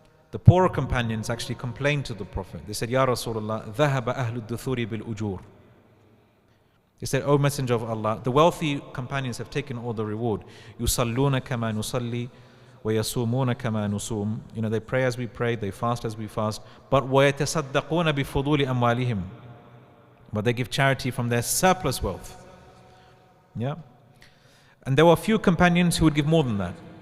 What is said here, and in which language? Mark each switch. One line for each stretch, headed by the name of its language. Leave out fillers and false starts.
English: The poorer companions actually complained to the Prophet. They said, Ya Rasulullah,
Arabic: ذهب أهل الدثور بالأجور.
English: He said, O Messenger of Allah, the wealthy companions have taken all the reward.
Arabic: يُصَلُّونَ كَمَا نُصَلِّي وَيَصُومُونَ كَمَا نُصُومُ.
English: They pray as we pray, they fast as we fast. But
Arabic: وَيَتَصَدَّقُونَ بِفُضُولِ أَمْوَالِهِمْ.
English: But they give charity from their surplus wealth. Yeah. And there were a few companions who would give more than that.